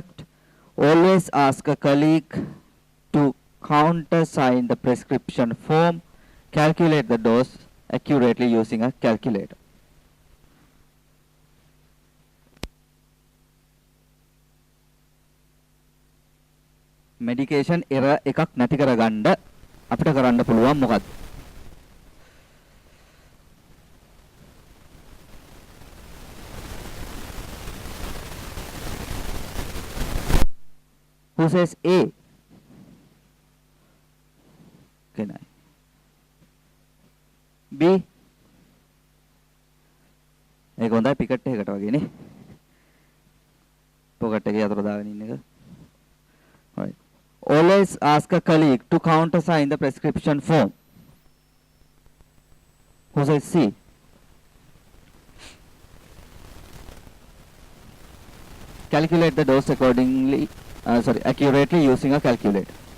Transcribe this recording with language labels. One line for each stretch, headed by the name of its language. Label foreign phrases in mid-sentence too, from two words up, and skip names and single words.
English: Always ask a colleague to countersign the prescription form. Calculate the dose accurately using a calculator. Medication error
Sinhala: එකක් නැති කරගන්න අපිට කරන්න පුළුවන් මොකක්ද?
English: Who says A? Can I? B?
Sinhala: ඒක හොඳයි පිකට් එකකට වගේ නේ. පොකට් එකේ අතර දාගෙන ඉන්න එක.
English: Right. Always ask a colleague to countersign the prescription form. Who says C? Calculate the dose accordingly, accurately using a calculator.